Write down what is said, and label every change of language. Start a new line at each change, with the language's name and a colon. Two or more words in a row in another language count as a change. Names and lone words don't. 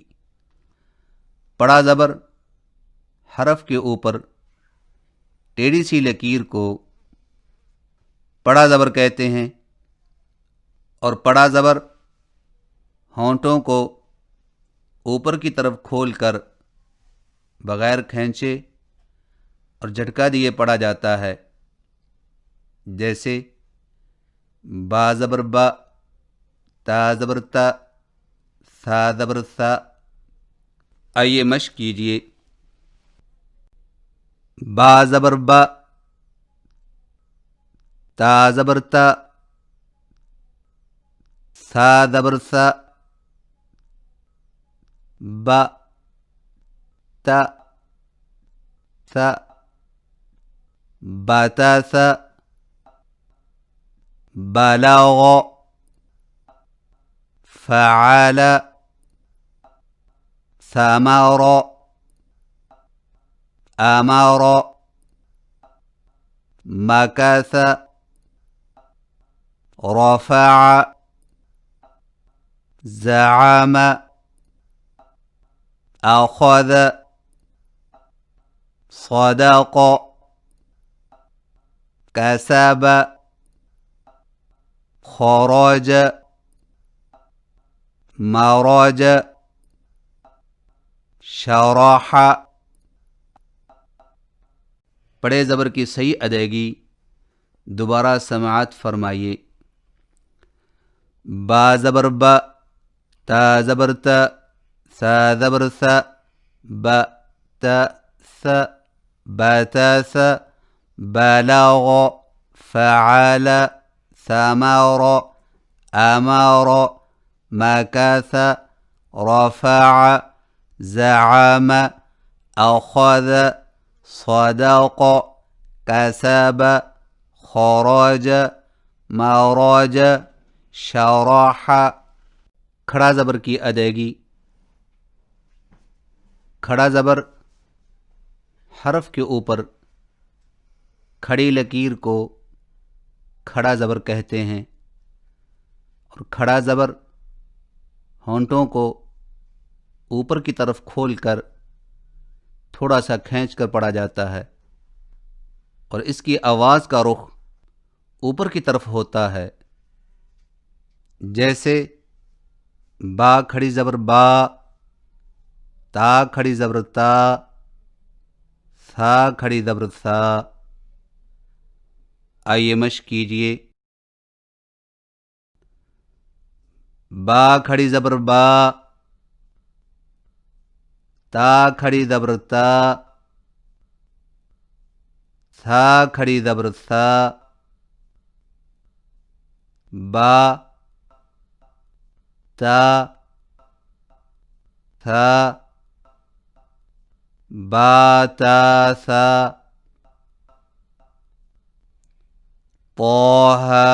Urdu: پڑا زبر حرف کے اوپر ٹیڑھی سی لکیر کو پڑا زبر کہتے ہیں، اور پڑا زبر ہونٹوں کو اوپر کی طرف کھول کر بغیر کھینچے اور جھٹکا دیے پڑھا جاتا ہے. جیسے با زبر با، تا زبر تا، سا زبر سا. آئیے مشق کیجئے. با زبر با، تا زبر تا، سا زبر سا، با تا سا، باتا سا،
Arabic: بلغ فعل ثمر امر مكث رفع زعم اخذ صدق كسب خرج مرج شرح.
Urdu: بڑے زبر کی صحیح ادائیگی دوبارہ سماعت فرمائیے. با زبر ب، تا زبر ت، ثا زبر ث، ب ت ث، بتث،
Arabic: بلغ فعل ثمر امر مكث رفع زعم اخذ صدق كسب خرج مرج شرح.
Urdu: کھڑا زبر کی ادائیگی. کھڑا زبر حرف کے اوپر کھڑی لکیر کو کھڑا زبر کہتے ہیں، اور کھڑا زبر ہونٹوں کو اوپر کی طرف کھول کر تھوڑا سا کھینچ کر پڑھا جاتا ہے، اور اس کی آواز کا رخ اوپر کی طرف ہوتا ہے. جیسے با کھڑی زبر با، تا کھڑی زبر تا، ثا کھڑی زبر ثا. آئیے مشق کیجئے. با کھڑی زبر با، تا کھڑی زبر تا، ثا کھڑی زبر ثا. با تا ثا با تا ثا.
Arabic: طه